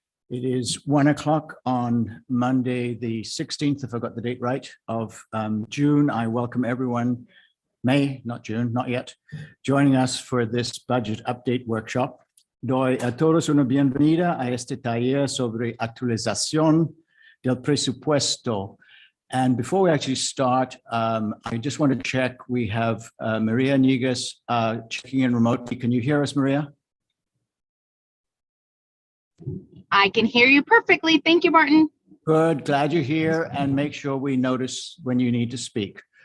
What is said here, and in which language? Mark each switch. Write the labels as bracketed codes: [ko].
[en] It is 1 o'clock on Monday, the 16th, if I got the date right, of June. I welcome everyone, May, not June, not yet, joining us for this budget update workshop. [es] Doy a todos una bienvenida a este taller sobre actualización del presupuesto. [en] And before we actually start, I just want to check, we have Maria Negas checking in remotely. Can you hear us, Maria? I can hear you perfectly. Thank you, Martin. Good, glad you're here, and make sure we notice when you need to speak.